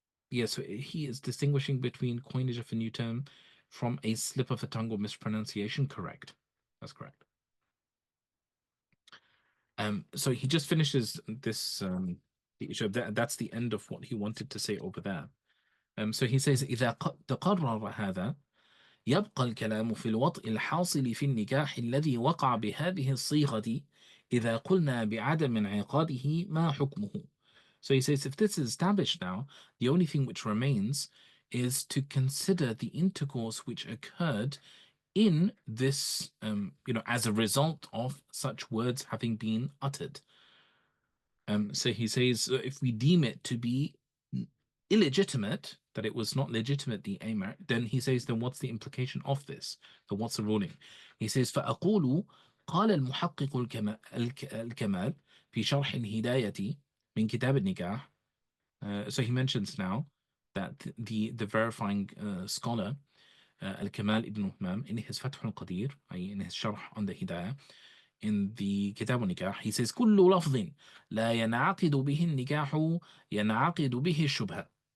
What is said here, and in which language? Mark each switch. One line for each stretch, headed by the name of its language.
English: Yeah, so he is distinguishing between coinage of a new term from a slip of the tongue or mispronunciation. Correct. That's correct. So he just finishes this the issue of that's the end of what he wanted to say over there.
Arabic: So he says إذا تقرر هذا يبقى الكلام في الوطء الحاصل في النكاح الذي وقع بهذه الصيغة إذا قلنا بعدم انعقاده ما حكمه.
English: So he says, if this is established now, the only thing which remains is to consider the intercourse which occurred in this, as a result of such words having been uttered. So he says, if we deem it to be illegitimate, that it was not legitimate, the Amar, then he says, then what's the implication of this? So what's the ruling? He says,
Arabic: فأقول قال المحقق الكمال في شرح الهداية من كتاب النكاح.
English: So he mentions now that the verifying scholar al-Kamal ibn Uthman in his Fath al-Qadir, in his sharh on the Hidayah, in the Kitab al-Nikah, he says
Arabic: كل لفظ لا ينعقد به النكاح ينعقد به الشبهة.